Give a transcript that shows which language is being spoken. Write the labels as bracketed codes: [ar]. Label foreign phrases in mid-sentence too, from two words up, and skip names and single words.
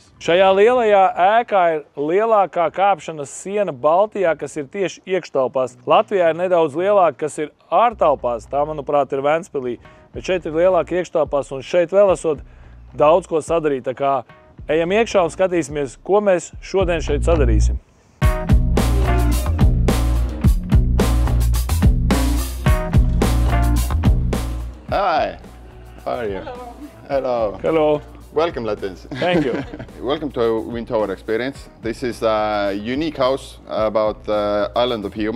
[lv] Šajā lielajā ēkā ir lielākā kāpšanas siena Baltijā, kas ir tieši iekštelpās. Latvijā ir nedaudz lielāka, kas ir ārtelpās, tā, manuprāt, ir Ventspilī, bet šeit ir lielāka iekštelpās, un šeit vēl esot daudz ko sadarīt. Tā kā ejam iekšā un skatīsimies, ko mēs šodien šeit sadarīsim. [en] Hi, how are you? Hello. Hello. Welcome, Latvians. Thank you. Welcome to Wind Tower Experience. This is a unique house about the island of Hiiumaa.